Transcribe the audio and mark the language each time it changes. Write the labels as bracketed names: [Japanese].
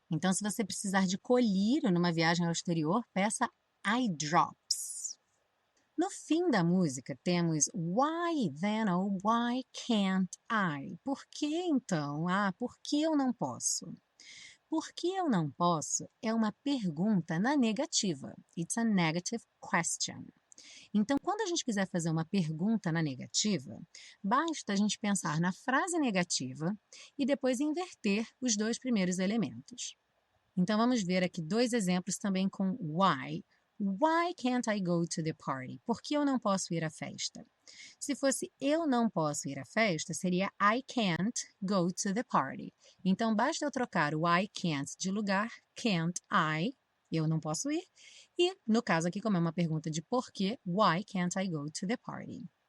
[Portuguese] Então, se você precisar de colírio numa viagem ao exterior, peça eye drops. No fim da música, temos [English] why then, oh, why can't I? [Portuguese] Por que então? Por que eu não posso? Por que eu não posso é uma pergunta na negativa. [English] It's a negative question. [Portuguese] Então, quando a gente quiser fazer uma pergunta na negativa, basta a gente pensar na frase negativa e depois inverter os dois primeiros elementos. Então, vamos ver aqui dois exemplos também com why. [English] Why can't I go to the party? [Portuguese] Por que eu não posso ir à festa? Se fosse eu não posso ir à festa, seria [English] I can't go to the party. [Portuguese] Então, basta eu trocar o I can't de lugar, can't I, eu não posso ir. E, no caso aqui, como é uma pergunta de porquê, [English] why can't I go to the party?